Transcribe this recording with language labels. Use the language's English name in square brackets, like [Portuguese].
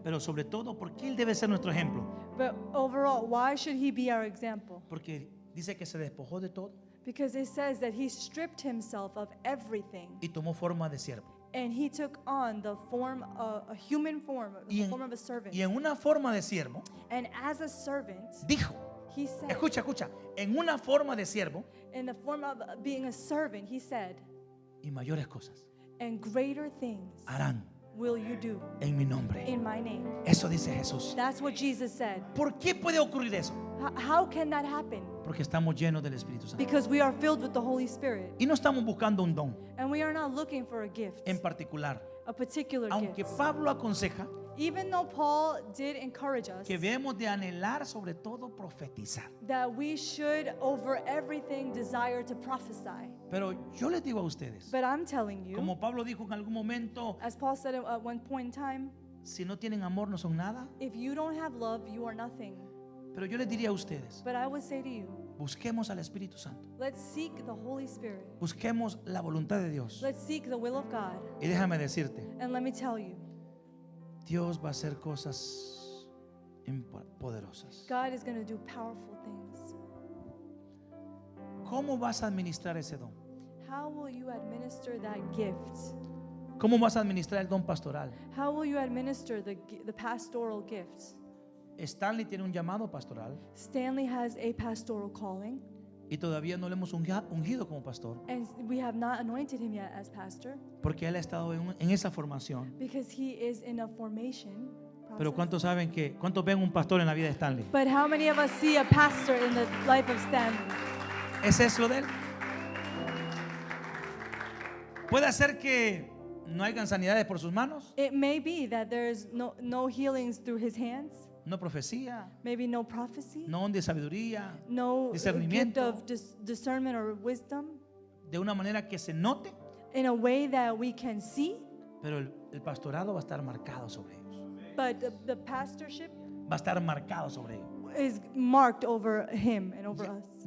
[Spanish] Pero sobre todo porque él debe ser nuestro ejemplo. [English] But overall, why should he be our example? [Spanish] Porque dice que se despojó de todo [English] Because it says that he stripped himself of everything [Spanish] y tomó forma de siervo. [English] and he took on the form, a human form, [Spanish] Y [English] the [Spanish] en, [English] form of a servant. [Spanish] y en una forma de siervo [English] And as a servant, [Spanish] dijo, [English] he said, [Spanish] escucha, en una forma de siervo [English] in the form of being a servant, he said, [Spanish] y mayores cosas [English] and greater things [Spanish] harán [English] will you do [Spanish] en mi nombre. [English] in my name. [Spanish] Eso dice Jesús. [English] That's what Jesus said. [Spanish] ¿Por qué puede ocurrir eso? [English] How can that happen? [Spanish] Porque estamos llenos del Espíritu Santo. [English] Because we are filled with the Holy Spirit. [Spanish] Y no estamos buscando un don [English] And we are not looking for a gift, [Spanish] en particular. [English] a particular [Spanish] Aunque [English] gift. [Spanish] Pablo aconseja [English] Even though Paul did encourage us [Spanish] que debemos de anhelar sobre todo profetizar. [English] that we should over everything desire to prophesy. [Spanish] Pero yo les digo a ustedes, [English] But I'm telling you, [Spanish] como Pablo dijo en algún momento, [English] as Paul said at one point in time, [Spanish] si no tienen amor no son nada. [English] if you don't have love, you are nothing. [Spanish] Pero yo les diría a ustedes, [English] But I would say to you, [Spanish] busquemos al Espíritu Santo. [English] let's seek the Holy Spirit. [Spanish] Busquemos la voluntad de Dios. [English] Let's seek the will of God. [Spanish] Y déjame decirte, [English] And let me tell you, [Spanish] Dios va a hacer cosas poderosas. [English] God is going to do powerful things. [Spanish] ¿Cómo vas a administrar ese don? [English] How will you administer that gift? [Spanish] ¿Cómo vas a administrar el don pastoral? [English] How will you administer the pastoral gift? [Spanish] Stanley tiene un llamado pastoral [English] Stanley has a pastoral calling, [Spanish] y todavía no le hemos ungido como pastor [English] and we have not anointed him yet as pastor [Spanish] porque él ha estado en esa formación. [English] because he is in a formation [Spanish] Pero [English] process. [Spanish] ¿cuántos ven un pastor en la vida de Stanley? [English] But how many of us see a pastor in the life of Stanley? [Spanish] ¿Es eso de él? Puede ser que no hayan sanidades por sus manos, [English] It may be that there's no healings through his hands, [Spanish] no profecía, [English] maybe no prophecy, [Spanish] no don de sabiduría, [English] no gift [Spanish] discernimiento. [English] of discernment or wisdom [Spanish] de una manera que se note, [English] in a way that we can see, [Spanish] pero el pastorado va a estar marcado sobre ellos. [English] but the pastorship [Spanish] Va a estar marcado sobre ellos. [English] is marked over him and over us.